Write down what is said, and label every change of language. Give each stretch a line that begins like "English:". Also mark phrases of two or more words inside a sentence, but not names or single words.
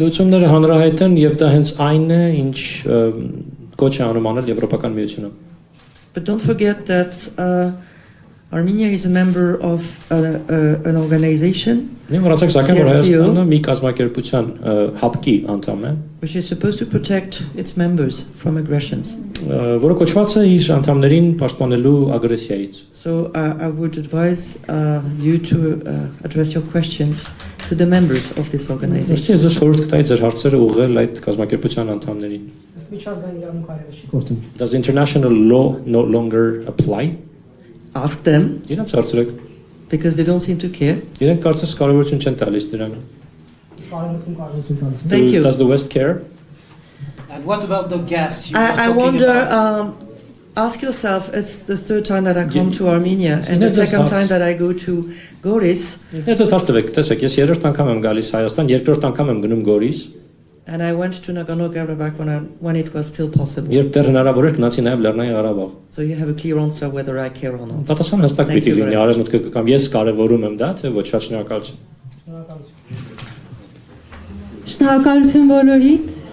English: But don't forget that Armenia is a member of an organization, which is supposed to protect its members from aggressions.
Armenian: որը կոչված է իր անդամներին պաշտպանելու ագրեսիայից։
English: So I would advise you to address your questions to the members of this organization.
Armenian: Ես խորհուրդ կտայի ձեր հարցերը ուղղել այդ կազմակերպության անդամներին։ Միջազգային իրավունք այլևս չի գործում։
English: Does international law no longer apply? Ask them,
Armenian: Իրենց հարցրեք։
English: because they don't seem to care.
Armenian: Իրենք կարծես կարևորություն չեն տալիս դրան։ Կարողություն տալիս։
English: Thank you. Does the West care? And what about the gas? You were I talking wonder, about? ask yourself, it's the third time that I come to Armenia Yes, and the that's second hard. time that I go to Goris,
Armenian: Ինձ հարցրեք, տեսեք, ես երրորդ անգամ եմ գալիս Հայաստան, երկրորդ անգամ եմ գնում Գորիս,
English: and I went to Nagorno-Karabakh when it was still possible.
Armenian: երբ դեռ հնարավոր էր գնացի նաև Լեռնային Ղարաբաղ։
English: So you have a clear answer whether I care or not.
Armenian: Պատասխան հստակ
English: Thank
Armenian: պիտի
English: you very
Armenian: լինի,
English: much.
Armenian: արևմուտքը կամ ես կարևորում եմ դա, թե ոչ, շատ շնորհակալություն։ Շնորհակալություն բոլորիդ։